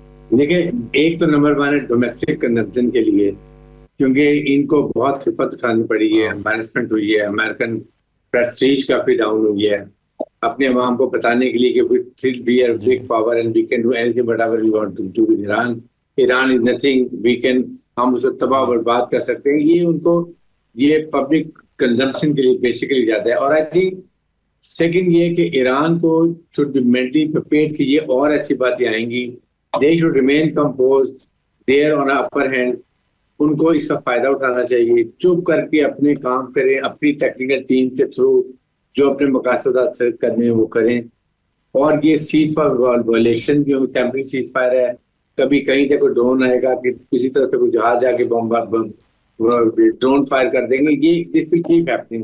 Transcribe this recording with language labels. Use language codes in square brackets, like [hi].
[ur] دیکھیں، ایک تو نمبر 1 ہے ڈومیسٹک کنزمپشن کے لیے، کیونکہ ان کو بہت خفت اٹھانی پڑی ہے، امبیرسمنٹ ہوئی ہے، امریکن پریسٹیج کافی ڈاؤن ہوئی ہے، اپنے عوام کو بتانے کے لیے کہ [en] we are a big power and we can do anything whatever we want to do with Iran. Iran is nothing, we can [ur] ہم اسے تباہ برباد کر سکتے ہیں. یہ ان کو یہ پبلک کنزمپشن کے لیے بیسیکلی جاتا ہے. اور آئی تھنک سیکنڈ یہ کہ ایران کو [en] should be mentally prepared [ur] کہ یہ اور ایسی باتیں آئیں گی. [en] They should remain composed, they are on upper hand. [ur] ان کو اس کا فائدہ اٹھانا چاہیے، چپ کر کے اپنے کام کریں، اپنی ٹیکنیکل ٹیم کے تھرو جو اپنے مقاصد حاصل کرنے ہیں وہ کریں. اور یہ سیز فائر وائلیشن بھی ٹیمپرری سیز فائر ہے. کبھی کہیں سے کوئی ڈرون آئے گا کہ کسی طرح سے کوئی جہاز جا کے ڈرون فائر کر دیں گے، یہ [en] This will keep happening.